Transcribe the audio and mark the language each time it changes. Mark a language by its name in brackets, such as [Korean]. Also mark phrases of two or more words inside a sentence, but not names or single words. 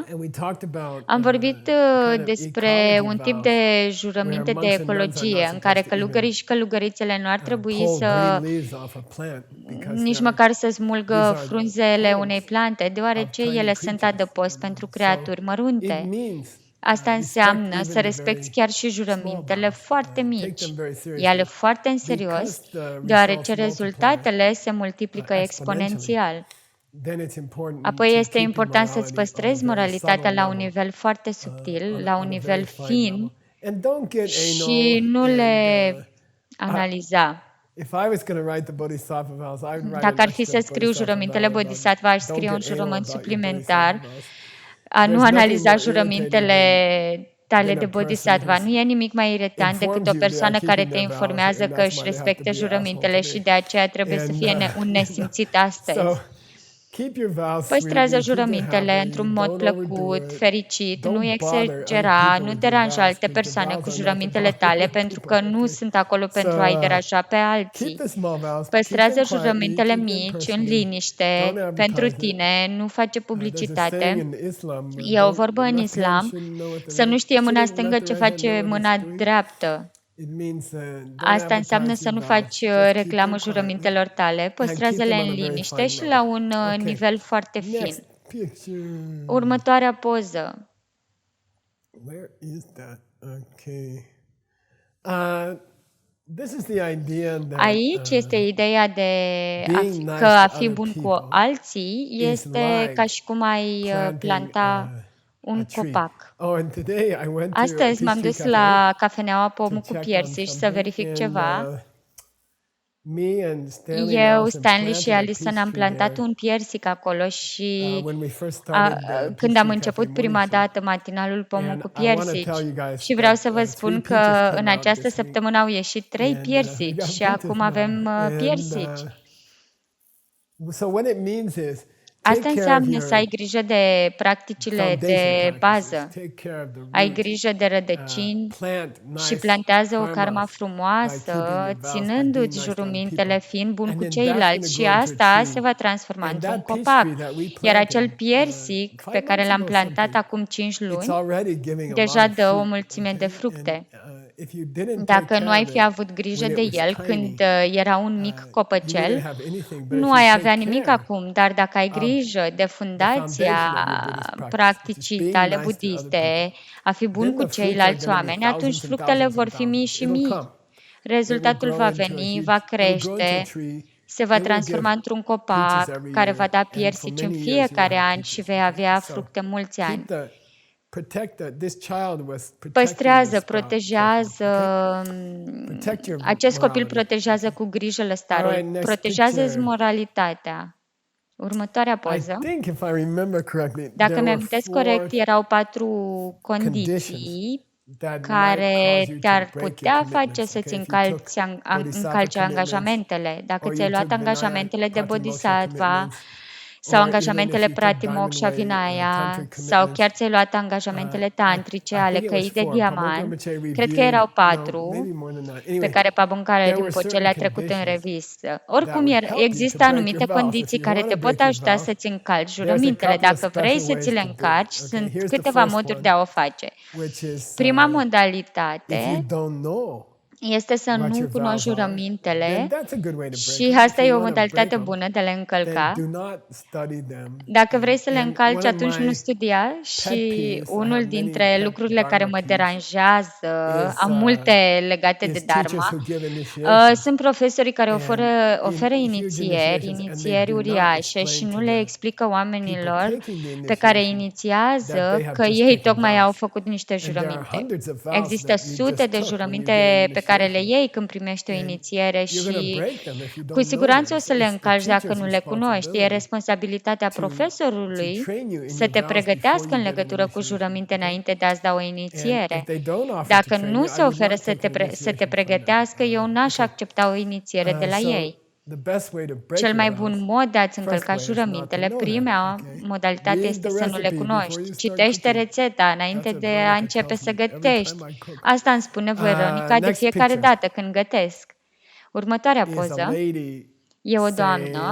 [Romanian] Am vorbit despre un tip de jurăminte de ecologie în care călugării și călugărițele nu ar trebui să nici măcar să smulgă frunzele unei plante, deoarece ele sunt adăpost pentru creaturi mărunte. Asta [English] respect [Romanian] înseamnă [English] even [Romanian] să [English] the [Romanian] respecti [English] very [Romanian] chiar și [English] small [Romanian] juramentele [English] vows. [Romanian] foarte [English] Take [Romanian] mici. [English] them very [Romanian] Ia-le [English] seriously [Romanian] foarte în serios, [English] because the [Romanian] deoarece [English] results multiply [Romanian] rezultatele se multiplică [English] exponentially. [Romanian] exponențial. [English] Then it's important [Romanian] Apoi [English] to [Romanian] este [English] keep your [Romanian] important să-ți [English] morality on a [Romanian] păstrezi [English] very subtle [Romanian] moralitatea la un [English] level, [Romanian] nivel foarte subtil, la un [English] on a [Romanian] nivel [English] very fine level, [Romanian] fin [English] and don't get [Romanian] și [English] anal. [Romanian] nu [English] And [Romanian] le analiza. [English] if I was going to write the Bodhisattva vows, I would write [Romanian] Dacă [English] an [Romanian] ar fi să [English] extra [Romanian] scriu [English] Bodhisattva [Romanian] jurămintele [English] vow about [Romanian] Bodhisattva, aș [English] don't [Romanian] scrie un [English] get anal [Romanian] jurământ [English] about your [Romanian] suplimentar, [English] Bodhisattva vows. [Romanian] a nu [English] There's nothing [Romanian] analiza [English] more irritating [Romanian] jurămintele tale [English] than [Romanian] de [English] a person [Romanian] Bodhisattva. [English] who's [Romanian] Nu e nimic mai irritant decât [English] informs [Romanian] o [English] you they are [Romanian] persoană care [English] keeping [Romanian] te [English] their vows, [Romanian] informează [English] and [Romanian] că [English] that's [Romanian] își [English] why they have to [Romanian] respectă [English] be an asshole [Romanian] jurămintele și [English] today. [Romanian] de aceea trebuie să [English] And [Romanian] fie un nesimțit [English] so [Romanian] astăzi. [English] keep your vows sweet, [Romanian] Păstrează [English] keep them [Romanian] jurămintele [English] happy, [Romanian] într-un mod [English] don't overdo [Romanian] plăcut, [English] it. [Romanian] fericit, nu [English] Don't bother other [Romanian] exagera, [English] people [Romanian] nu [English] with your [Romanian] deranja [English] vows [Romanian] alte [English] because the [Romanian] persoane [English] vows [Romanian] cu [English] are not to [Romanian] jurămintele [English] bother [Romanian] tale, [English] other [Romanian] pentru [English] people. [Romanian] că nu [English] Okay. [Romanian] sunt acolo [English] So [Romanian] pentru a-i deranja pe [English] keep [Romanian] alții. [English] the small vows, keep [Romanian] Păstrează [English] them quietly, [Romanian] jurămintele [English] keep them [Romanian] mici în [English] personally. [Romanian] liniște, [English] Don't [Romanian] pentru [English] advertise it. [Romanian] tine, nu face [English] There's a saying [Romanian] publicitate. [English] in Islam, [Romanian] E o vorbă [English] the [Romanian] în [English] left hand [Romanian] islam, [English] shouldn't know what the [Romanian] să nu știe mâna [English] shouldn't [Romanian] stângă [English] let the [Romanian] ce [English] right hand know [Romanian] face [English] what it's [Romanian] mâna [English] doing. [Romanian] dreaptă. [English] It means don't [Romanian] Asta înseamnă [English] advertise [Romanian] să [English] your [Romanian] nu [English] vows. [Romanian] faci [English] Just keep [Romanian] reclamă [English] them quietly [Romanian] jurămintelor tale, [English] and keep [Romanian] păstrează-le [English] them on [Romanian] în [English] a very [Romanian] liniște [English] fine [Romanian] și [English] level. [Romanian] la un [English] Okay. [Romanian] nivel foarte fin. [English] Next picture. [Romanian] Următoarea poză. [English] Where is that? Okay. This is the idea that [Romanian] Aici este ideea de [English] being nice [Romanian] că a [English] to [Romanian] fi [English] other [Romanian] bun cu [English] people [Romanian] alții [English] is [Romanian] este ca [English] like [Romanian] și cum ai [English] planting [Romanian] planta [English] a [Romanian] un [English] tree. [Romanian] copac. [English] Oh, and today I went to a [Romanian] Astăzi m-am [English] Peachtree [Romanian] dus [English] Cafe [Romanian] la cafeneaua [English] to [Romanian] Pomul cu [English] check on [Romanian] Piersici să [English] something, [Romanian] verific [English] and [Romanian] ceva. [English] me and Stanley and [Romanian] Eu, [English] Allison [Romanian] Stanley și [English] planted a [Romanian] Alison am [English] peach tree [Romanian] plantat [English] there [Romanian] un piersic acolo și [English] when we first started the [Romanian] când am [English] Peachtree Cafe [Romanian] început [English] morning [Romanian] prima [English] show. [Romanian] dată matinalul Pomul [English] And [Romanian] cu [English] I want to [Romanian] piersici [English] tell you guys [Romanian] și vreau [English] that [Romanian] să vă [English] 3 [Romanian] spun că [English] peaches [Romanian] în [English] came out [Romanian] această [English] this week, [Romanian] săptămână au ieșit 3 [English] and we [Romanian] piersici [English] got [Romanian] și [English] peaches [Romanian] acum [English] now. [Romanian] avem [English] And [Romanian] piersici. [English] so what it means is take [Romanian] Asta [English] care of [Romanian] înseamnă să ai grijă de practicile [English] foundation [Romanian] de [English] practices, [Romanian] bază. [English] take care of the [Romanian] Ai [English] root, [Romanian] grijă de rădăcini [English] plant [Romanian] și [English] nice [Romanian] plantează o karma [English] karmas by [Romanian] frumoasă, [English] keeping your vows, by being [Romanian] ținându-ți [English] nice to other [Romanian] jurămintele, [English] people. [Romanian] fiind bun [English] And [Romanian] cu [English] then that's going [Romanian] ceilalți [English] to [Romanian] și [English] grow into a [Romanian] asta se [English] tree. [Romanian] va transforma [English] And [Romanian] într-un [English] that peach [Romanian] copac. [English] tree that we [Romanian] Iar acel [English] planted [Romanian] piersic [English] 5 [Romanian] pe care [English] months [Romanian] l-am [English] ago [Romanian] plantat [English] something, [Romanian] acum 5 [English] it's [Romanian] luni, [English] already giving a lot [Romanian] deja [English] of [Romanian] dă o [English] fruit, [Romanian] mulțime de [English] okay? And [Romanian] fructe. [English] if you didn't take [Romanian] Dacă nu [English] care [Romanian] ai [English] of [Romanian] fi [English] it [Romanian] avut grijă [English] when [Romanian] de [English] it was [Romanian] el [English] tiny, [Romanian] când era un mic [English] you wouldn't [Romanian] copăcel, [English] have anything. But if [Romanian] nu [English] you [Romanian] ai [English] take [Romanian] avea nimic [English] care [Romanian] acum, dar dacă ai [English] of [Romanian] grijă de [English] the [Romanian] fundația [English] foundation of your Buddhist practice, which is [Romanian] practicii [English] being [Romanian] tale [English] nice to other people, [Romanian] budiste, a fi bun [English] then [Romanian] cu [English] the fruits are [Romanian] ceilalți [English] going to be [Romanian] oameni, atunci [English] thousands and [Romanian] fructele [English] thousands [Romanian] vor [English] and [Romanian] fi mii [English] thousands. [Romanian] și [English] It'll [Romanian] mii. [English] come. It will [Romanian] Rezultatul [English] grow [Romanian] va [English] into a [Romanian] veni, [English] huge, [Romanian] va [English] it will grow into a [Romanian] crește, [English] tree. [Romanian] se va [English] It will [Romanian] transforma [English] give [Romanian] într-un [English] peaches [Romanian] copac [English] every [Romanian] care va [English] year, [Romanian] da [English] and for [Romanian] piersici în [English] many years you will [Romanian] fiecare [English] have [Romanian] an și [English] peaches. [Romanian] vei [English] Okay? [Romanian] avea [English] So [Romanian] fructe mulți ani. [English] this child was protecting [Romanian] Păstrează, [English] the sprout [Romanian] protejează, [English] carefully, okay? Protect your [Romanian] acest copil [English] morality. [Romanian] protejează cu grijă [English] All [Romanian] lăstarul, [English] right, next [Romanian] protejează-ți [English] picture. [Romanian] moralitatea. Următoarea [English] I [Romanian] poză. [English] think if I remember correctly, [Romanian] Dacă [English] there were [Romanian] mi-amintesc corect, [English] 4 [Romanian] erau 4 [English] conditions [Romanian] condiții [English] that might [Romanian] care [English] cause you to [Romanian] te-ar [English] break your [Romanian] putea face [English] commitments. [Romanian] să-ți [English] Okay, if you took [Romanian] încalci [English] bodhisattva commitments, [Romanian] angajamentele. Dacă [English] or [Romanian] ți-ai [English] you [Romanian] luat [English] took Vinaya [Romanian] angajamentele de [English] Pratimoksha [Romanian] bodhisattva [English] commitments, [Romanian] sau [English] or even if [Romanian] angajamentele [English] you took Diamond [Romanian] Pratimoksha [English] Way [Romanian] Vinaya [English] tantric [Romanian] sau [English] commitments. [Romanian] chiar ți-ai luat angajamentele tantrice [English] I [Romanian] ale [English] think it was [Romanian] căii de [English] 4. Pabon [Romanian] diamant, [English] Rinpoche [Romanian] cred că [English] reviewed, [Romanian] erau [English] no, [Romanian] 4 [English] maybe more than that. [Romanian] pe [English] Anyway, [Romanian] care Pabunkare [English] there were [Romanian] Rinpoche [English] certain [Romanian] le-a trecut în [English] conditions [Romanian] revistă. [English] that [Romanian] Oricum, [English] would help you to [Romanian] există [English] break [Romanian] anumite [English] your vows. If [Romanian] condiții [English] you [Romanian] care [English] want [Romanian] te [English] to [Romanian] pot [English] break your [Romanian] ajuta [English] vows, [Romanian] să-ți încalci [English] there's a [Romanian] jurămintele [English] couple of [Romanian] dacă vrei [English] special [Romanian] să [English] ways [Romanian] ți le [English] to do it. [Romanian] încarci. [English] Okay, [Romanian] Sunt [English] here's the [Romanian] câteva [English] first [Romanian] moduri [English] one, [Romanian] de a o face. [English] which is [Romanian] Prima [English] if you [Romanian] modalitate [English] don't know [Romanian] este să [English] what [Romanian] nu [English] your [Romanian] cunoști [English] vows are, then [Romanian] jurămintele [English] that's a good way to break [Romanian] și [English] them. If [Romanian] asta e [English] you [Romanian] o [English] want to break [Romanian] modalitate [English] them, [Romanian] bună de a le [English] then [Romanian] încălca. [English] do not study them. [Romanian] Dacă vrei să le [English] And [Romanian] încalci, [English] one of [Romanian] atunci nu [English] my [Romanian] studia. [English] pet [Romanian] Și [English] peeves, I [Romanian] unul [English] have [Romanian] dintre [English] many pet [Romanian] lucrurile care [English] dharma [Romanian] mă [English] peeves, [Romanian] deranjează, [English] is [Romanian] am multe legate de [English] is teachers [Romanian] Dharma, [English] who give initiation [Romanian] sunt profesorii care [English] and [Romanian] oferă [English] huge [Romanian] inițieri, [English] initiations, and they [Romanian] inițieri [English] do not [Romanian] uriașe și [English] explain [Romanian] nu [English] to [Romanian] le [English] the [Romanian] explică [English] people [Romanian] oamenilor [English] taking the [Romanian] pe care [English] initiation that [Romanian] inițiază [English] they have [Romanian] că [English] just [Romanian] ei [English] taken [Romanian] tocmai au [English] vows. [Romanian] făcut niște [English] And there are [Romanian] jurăminte. [English] hundreds of vows [Romanian] Există [English] that you [Romanian] sute [English] just [Romanian] de [English] took when you get an [Romanian] jurăminte pe care le [English] initiation. [Romanian] iei când primești o [English] And [Romanian] inițiere [English] you're going to [Romanian] și [English] break them if you [Romanian] cu [English] don't know [Romanian] siguranță [English] them. [Romanian] o să le [English] It's the [Romanian] încalci dacă [English] teacher's [Romanian] nu le cunoști. E [English] responsibility [Romanian] responsabilitatea [English] to [Romanian] profesorului [English] train you in [Romanian] să [English] your [Romanian] te [English] vows before [Romanian] pregătească [English] you [Romanian] în [English] get an [Romanian] legătură cu [English] initiation. [Romanian] jurăminte [English] Okay? [Romanian] înainte de a-ți da o [English] And if [Romanian] inițiere. [English] they don't offer to [Romanian] Dacă [English] train [Romanian] nu [English] you, [Romanian] se [English] I would [Romanian] oferă [English] not [Romanian] să [English] take [Romanian] te, [English] an [Romanian] să te [English] initiation from them. [Romanian] pregătească, eu n-aș [English] Okay. [Romanian] accepta o inițiere de la [English] So [Romanian] ei. [English] the best way to break [Romanian] Cel [English] your [Romanian] mai [English] vows, [Romanian] bun mod de a-ți [English] first [Romanian] încălca [English] way is not to [Romanian] jurămintele, [English] know them. [Romanian] prima [English] Okay? [Romanian] modalitate [English] Read [Romanian] este [English] the [Romanian] să nu le [English] recipe before [Romanian] cunoști. [English] you start [Romanian] Citește [English] cooking. [Romanian] rețeta [English] That's [Romanian] înainte [English] what [Romanian] de a [English] Veronica [Romanian] începe [English] tells [Romanian] să [English] me every [Romanian] gătești. [English] time I cook. [Romanian] Asta îmi spune Veronica de [English] Next [Romanian] fiecare [English] picture [Romanian] dată când gătesc. Următoarea [English] is a [Romanian] poză [English] lady [Romanian] e o doamnă